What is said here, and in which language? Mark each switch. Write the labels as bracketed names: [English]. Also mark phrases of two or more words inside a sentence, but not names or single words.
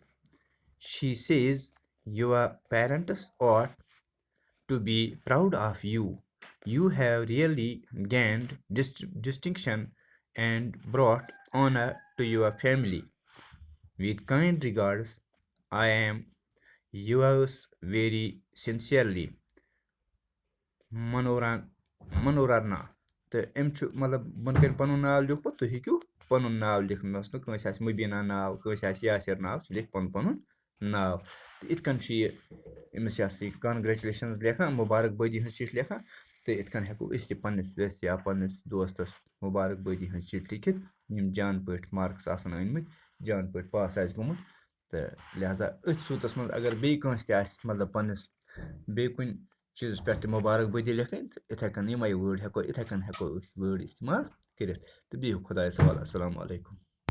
[English] She says your parents ought to be proud of you. You have really gained distinction and brought honor to your family. With kind regards, I am yours very sincerely, मनोरना। [Kashmiri] तो अम मतलब बन कन पन नाव लिखो, तुम हेकु पन नाव लिखनस न मुबीना नाव, यासिर नाव, सह लिख पन नाव। तो इत कन अमिस कांग्रेचुलेशंस लेखान, मुबारकबादी हज चिट्ठ लेखान। तो इत कन हेको अस पन्निस वेस या पन्निस दोस्तस मुबारकबादी हज चिट्ठ लिखित, यम जान पे मार्क्स आसन अनमित, जान पे पास आस गोमुत। तो लिहाजा अथ सूरतस मज अगर बे कंस ते आस मतलब पन्निस बे कुन चीज पे मुबारकबादी लिखन, तो इथे कन यमे वर्ड हेको इथे कन हेको वर्ड इस्तेमाल करित। तो बिहु खुदायस हवाले। [Arabic] السلام علیکم.